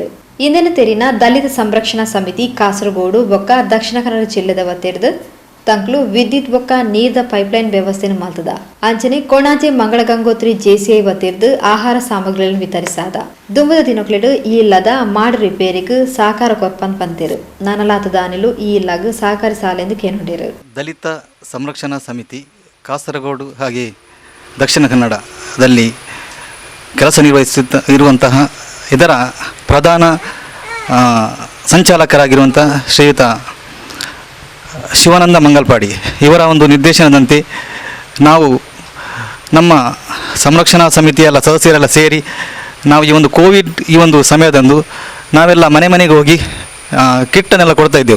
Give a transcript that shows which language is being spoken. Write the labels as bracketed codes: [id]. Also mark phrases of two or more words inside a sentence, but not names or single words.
[tcy] ಇಂದಿನ ತೆರಿನ ದಲಿತ ಸಂರಕ್ಷಣಾ ಸಮಿತಿ ಕಾಸರಗೋಡು ಬೊಕ್ಕ ದಕ್ಷಿಣ ಕನ್ನಡ ಜಿಲ್ಲೆದ ವತ್ತೆರ್ದು ತಂಕ್ಲು ವಿದ್ಯುತ್ ಬೊಕ್ಕ ನೀರ್ದ ಪೈಪ್ಲೈನ್ ವ್ಯವಸ್ಥೆನ ಮಲ್ತದ ಅಂಚನೆ ಕೊಣಾಜೆ ಮಂಗಳ ಗಂಗೋತ್ರಿ ಜೆಸಿಐ ವತ್ತೆರ್ದು [kn] ಆಹಾರ ಸಾಮಗ್ರಿಗಳನ್ನು [tcy] ವಿತರಿಸಾದ ದುಂಬದ ದಿನಕ್ಲೆಡು ಈ ಇಲ್ಲದ ಮಾಡು ರಿಪೇರಿಗೂ ಸಹಕಾರ ಕೊರ್ಪನ್ ಪಂತೆರು ನನಲಾತದ ಅನಿಲು ಈ ಇಲ್ಲಾಗ ಸಹಕಾರಿ ಸಾಲೆಂದು ಕೇನುಂಡಿರು. [kn] ದಲಿತ ಸಂರಕ್ಷಣಾ ಸಮಿತಿ ಕಾಸರಗೋಡು ಹಾಗೆ ದಕ್ಷಿಣ ಕನ್ನಡದಲ್ಲಿ ಕೆಲಸ ನಿರ್ವಹಿಸುತ್ತಿರುವಂತಹ ಇದರ ಪ್ರಧಾನ ಸಂಚಾಲಕರಾಗಿರುವಂಥ ಶ್ರೀಯುತ ಶಿವಾನಂದ ಮಂಗಲ್ಪಾಡಿ ಇವರ ಒಂದು ನಿರ್ದೇಶನದಂತೆ ನಾವು ನಮ್ಮ ಸಂರಕ್ಷಣಾ ಸಮಿತಿಯೆಲ್ಲ ಸದಸ್ಯರೆಲ್ಲ ಸೇರಿ ನಾವು ಈ ಒಂದು ಕೋವಿಡ್ ಈ ಒಂದು ಸಮಯದಂದು ನಾವೆಲ್ಲ ಮನೆ ಮನೆಗೆ ಹೋಗಿ ಕಿಟ್ಟನ್ನೆಲ್ಲ ಕೊಡ್ತಾ ಇದ್ದೆವು.